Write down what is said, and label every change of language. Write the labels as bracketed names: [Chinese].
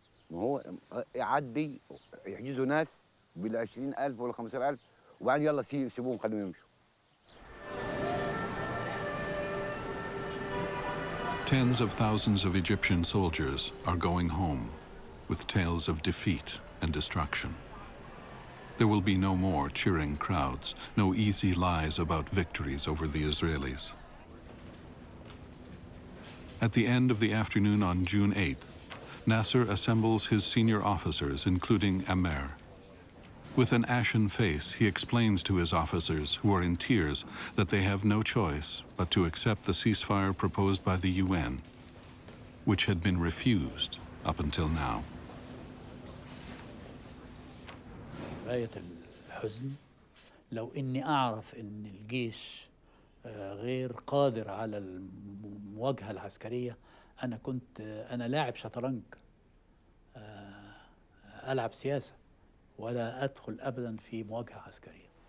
[Arabic] ما هو يعدي يحجزوا ناس بال20,000 ولا 15,000 وبعدين يلا سيبوهم خليهم يمشوا. [English] Tens of thousands of Egyptian soldiers are going home with tales of defeat and destruction. There will be no more cheering crowds, no easy lies about victories over the Israelis. At the end of the afternoon on June 8th, Nasser assembles his senior officers, including Amer. With an ashen face, he explains to his officers, who are in tears, that they have no choice but to accept the ceasefire proposed by the UN, which had been refused up until now. [Arabic] غاية الحزن لو إني أعرف إن الجيش غير قادر على المواجهة العسكرية. أنا لاعب شطرنج، ألعب سياسة ولا أدخل أبدا في مواجهة عسكرية.